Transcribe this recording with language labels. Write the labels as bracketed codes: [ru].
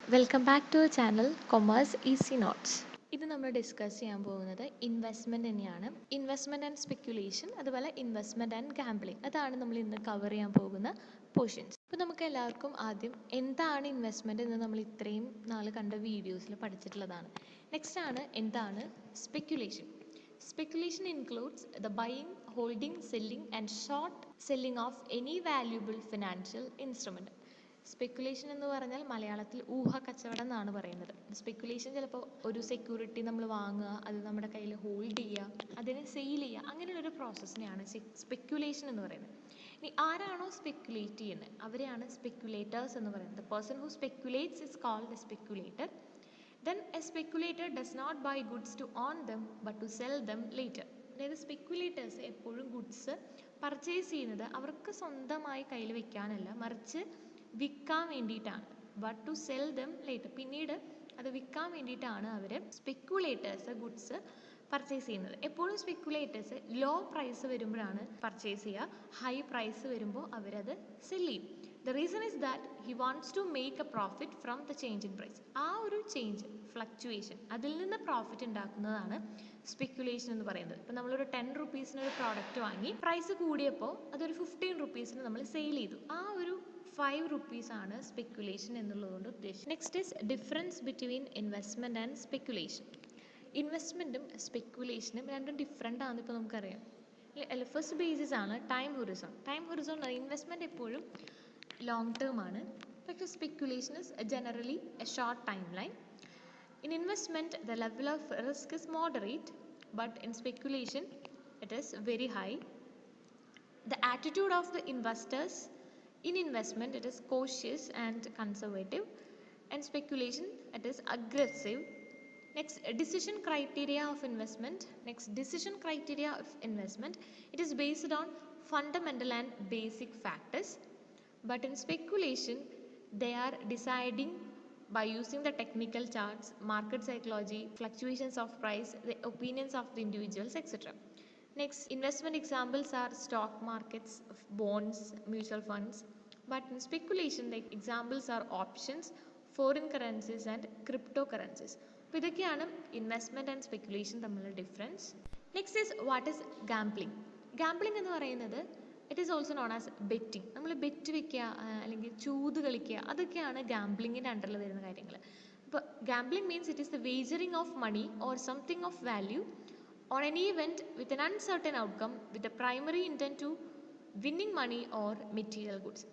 [en] welcome back to our channel [ml] commerce easy notes. ഇത് നമ്മൾ discuss ചെയ്യാൻ പോകുന്നത് ഇൻവെസ്റ്റ്മെൻറ്റ് തന്നെയാണ്. ഇൻവെസ്റ്റ്മെൻറ്റ് ആൻഡ് സ്പെക്യുലേഷൻ, അതുപോലെ ഇൻവെസ്റ്റ്മെൻറ്റ് ആൻഡ് ഗാംബ്ലിംഗ്, അതാണ് നമ്മൾ ഇന്ന് കവർ ചെയ്യാൻ പോകുന്ന പോർഷൻസ്. അപ്പോൾ നമുക്ക് എല്ലാവർക്കും ആദ്യം എന്താണ് ഇൻവെസ്റ്റ്മെൻറ്റ് എന്ന് നമ്മൾ ഇത്രയും നാൾ കണ്ട വീഡിയോസിൽ പഠിച്ചിട്ടുള്ളതാണ്. നെക്സ്റ്റ് ആണ് എന്താണ് speculation. [en] Speculation includes the buying, holding, selling and short selling of any valuable financial instrument. [ml] Speculation എന്ന് പറഞ്ഞാൽ മലയാളത്തിൽ ഊഹ കച്ചവടം എന്നാണ് പറയുന്നത്. സ്പെക്കുലേഷൻ ചിലപ്പോൾ ഒരു സെക്യൂരിറ്റി നമ്മൾ വാങ്ങുക, അത് നമ്മുടെ കയ്യിൽ ഹോൾഡ് ചെയ്യുക, അതിനെ സെയിൽ ചെയ്യുക, അങ്ങനെയുള്ളൊരു പ്രോസസ്സിനെയാണ് സ്പെക്കുലേഷൻ എന്ന് പറയുന്നത്. ഇനി ആരാണോ സ്പെക്കുലേറ്റ് ചെയ്യുന്നത് അവരെയാണ് സ്പെക്കുലേറ്റേഴ്സ് എന്ന് പറയുന്നത്. [en] The person who speculates is called a speculator. Then a speculator does not buy goods to own them but to sell them later. [ml] അതായത് സ്പെക്കുലേറ്റേഴ്സ് എപ്പോഴും ഗുഡ്സ് പർച്ചേസ് ചെയ്യുന്നത് അവർക്ക് സ്വന്തമായി കയ്യിൽ വെക്കാനല്ല, മറിച്ച് വിൽക്കാൻ വേണ്ടിയിട്ടാണ്. [en] but to sell them later, [ml] പിന്നീട് അത് വിൽക്കാൻ വേണ്ടിയിട്ടാണ് അവർ സ്പെക്കുലേറ്റേഴ്സ് ഗുഡ്സ് പർച്ചേസ് ചെയ്യുന്നത്. എപ്പോഴും സ്പെക്കുലേറ്റേഴ്സ് ലോ പ്രൈസ് വരുമ്പോഴാണ് പർച്ചേസ് ചെയ്യുക, ഹൈ പ്രൈസ് വരുമ്പോൾ അവരത് സെൽ ചെയ്യും. [en] The reason is that he wants to make a profit from the change in price. [ml] ആ ഒരു ചേഞ്ച്, ഫ്ലക്ച്വേഷൻ, അതിൽ നിന്ന് പ്രോഫിറ്റ് ഉണ്ടാക്കുന്നതാണ് സ്പെക്കുലേഷൻ എന്ന് പറയുന്നത്. ഇപ്പോൾ നമ്മളൊരു 10 റുപ്പീസിന് ഒരു പ്രോഡക്റ്റ് വാങ്ങി, പ്രൈസ് കൂടിയപ്പോൾ അതൊരു 15 റുപ്പീസിന് നമ്മൾ സെയിൽ ചെയ്തു. ആ ഒരു 5 റുപ്പീസ് ആണ് സ്പെക്കുലേഷൻ എന്നുള്ളതുകൊണ്ട് ഉദ്ദേശിച്ചത്. [en] Next is difference between investment and speculation. [ml] ഇൻവെസ്റ്റ്മെൻറ്റും സ്പെക്കുലേഷനും രണ്ടും ഡിഫറെൻ്റ് ആണെന്ന് ഇപ്പോൾ നമുക്കറിയാം. ഫസ്റ്റ് ബേസിസ് ആണ് time Horizon. Time Horizon investment എപ്പോഴും ലോങ് ടേം ആണ്, പക്ഷേ [en] Speculation is generally a short time line. In investment, the level of risk is moderate, but in speculation, it is very high. The attitude of the investors in investment, it is cautious and conservative, and speculation, it is aggressive. Next, decision criteria of investment. It is based on fundamental and basic factors, but in speculation, they are deciding by using the technical charts, market psychology, fluctuations of price, the opinions of the individuals, etc. Next, investment examples are stock markets, bonds, mutual funds. But in speculation, the examples are options, foreign currencies and cryptocurrencies. [ml] അപ്പോൾ ഇതൊക്കെയാണ് investment and speculation തമ്മിലുള്ള difference. [en] Next is what is gambling. Gambling [ml] എന്ന് പറയുന്നത് [en] It is also known as betting. [ml] നമ്മൾ bet വെക്കുക അല്ലെങ്കിൽ ചൂത് കളിക്കുക, അതൊക്കെയാണ് ഗാംബ്ലിങ്ങിൻ്റെ അണ്ടറിൽ വരുന്ന കാര്യങ്ങൾ. [en] അപ്പോൾ gambling means it is the wagering of money or something of value on an event with an uncertain outcome with the primary intent to winning money or material goods.